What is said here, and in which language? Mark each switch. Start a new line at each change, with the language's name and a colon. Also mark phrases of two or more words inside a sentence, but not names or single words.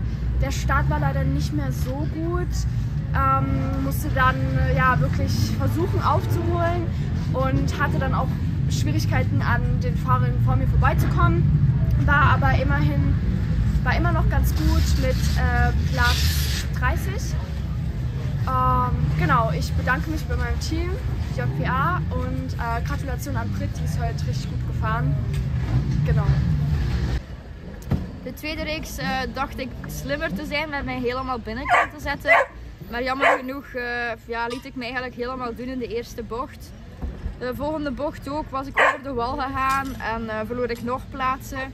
German: Der Start war leider nicht mehr so gut. Musste dann ja wirklich versuchen aufzuholen und hatte dann auch Schwierigkeiten an den Fahrern vor mir vorbeizukommen. War aber immer noch ganz gut mit Platz 30. Genau, ich bedanke mich bei meinem Team, JPA, und Gratulation aan Brit, die is heute richtig gut gefahren. Genau.
Dutch: De tweede reeks dacht ik slimmer te zijn met mij helemaal binnenkant te zetten. Maar jammer genoeg liet ik me eigenlijk helemaal doen in de eerste bocht. De volgende bocht ook was ik over de wal gegaan en verloor ik nog plaatsen.